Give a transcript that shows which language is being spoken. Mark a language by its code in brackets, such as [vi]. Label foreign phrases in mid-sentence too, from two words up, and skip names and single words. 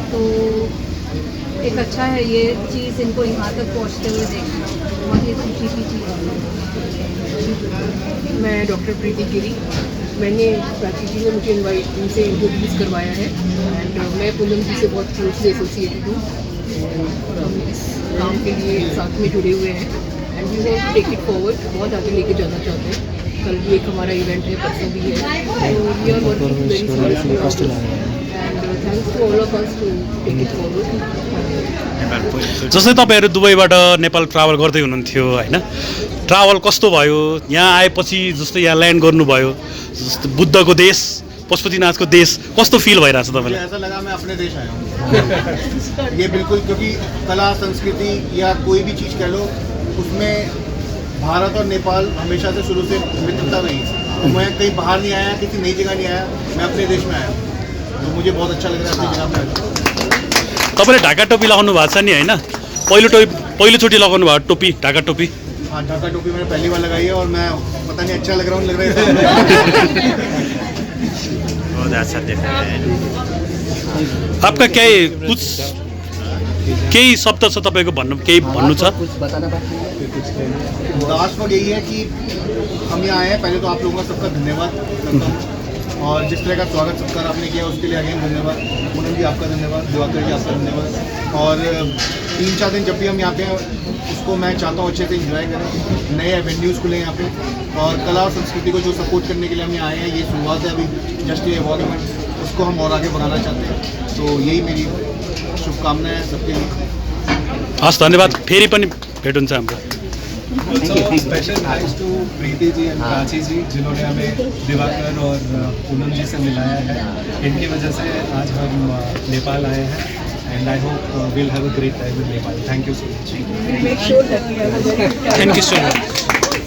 [hi] तो एक अच्छा है ये चीज़, इनको यहाँ तक पहुँचते हुए देखना बहुत ही खुशी की चीज़ है। मैं डॉक्टर प्रीति गिरी, मैंने प्राची जी ने मुझे इनवाइट इनसे इंट्रोड्यूस करवाया है एंड मैं पूनम जी से बहुत [en] closely associated [hi] हूँ। हम इस काम के लिए साथ में जुड़े हुए हैं एंड [en] we want to take it forward, [hi] बहुत आगे लेके जाना चाहते हैं। कल भी एक हमारा इवेंट है, परसों भी है, तो [en] we are working very seriously and thanks to all of us to take it forward. [ne] जस्तै तपाईँहरू दुबईबाट नेपाल ट्राभल गर्दै हुनुहुन्थ्यो होइन, ट्राभल कस्तो भयो? यहाँ आएपछि जस्तै यहाँ ल्यान्ड गर्नुभयो, जस्तो बुद्धको देश, पशुपतिनाथको देश, कस्तो फिल भइरहेछ तपाईँलाई? [hi] ऐसा लगा मैं अपने देश आया हूँ। ये बिल्कुल, क्योंकि कला संस्कृति या कोई भी चीज़ कह लो, उसमें भारत और नेपाल हमेशा से शुरू से मित्रता रही है। मैं कहीं बाहर नहीं आया, किसी नई जगह नहीं आया, मैं अपने देश में आया, तो मुझे बहुत अच्छा लग रहा है अपनी जगह पे। [ne] तपाईँले ढाका टोपी लगाउनु भएको छ नि होइन, पहिलोचोटि लगाउनु भएको टोपी, ढाका टोपी? [hi] हाँ, ढाका टोपी मैंने पहली बार लगाई है और मैं पता नहीं अच्छा लग रहा हूँ, लग रहा है बहुत अच्छा देख रहे हैं। [ne] आपका केही शब्द छ तपाईँको केही भन्नु छ? [hi] कुछ बताना बाकी है? लास्ट वक्त यही है कि हम यहाँ आए हैं, पहले तो आप लोगों का सबका धन्यवाद करता हूँ, और जिस तरह का स्वागत सत्कार आपने किया उसके लिए अगेन धन्यवाद। पूनम जी आपका धन्यवाद, दिवाकर जी आपका धन्यवाद। और 3-4 दिन जब भी हम यहाँ पे हैं, उसको मैं चाहता हूँ अच्छे से एंजॉय करें, नए एवेन्यूज़ खुले यहाँ पे, और कला और संस्कृति को जो सपोर्ट करने के लिए हम यहाँ आए हैं, ये शुरुआत है अभी जस्ट ये अवार्ड में, उसको हम और आगे बढ़ाना चाहते हैं। तो यही मेरी शुभकामनाएं है सबके लिए। [ne] हस्, धन्यवाद। फेरि पनि भेट हुन्छ हाम्रो। [en] special thanks to [hi] प्रीति जी एंड प्राची जी, जिन्होंने हमें दिवाकर और पूनम जी से मिलाया है। इनकी वजह से आज हम नेपाल आए हैं, [en] and I hope will have a great time in Nepal. Thank you so much. Make sure that we have a very thank you so much.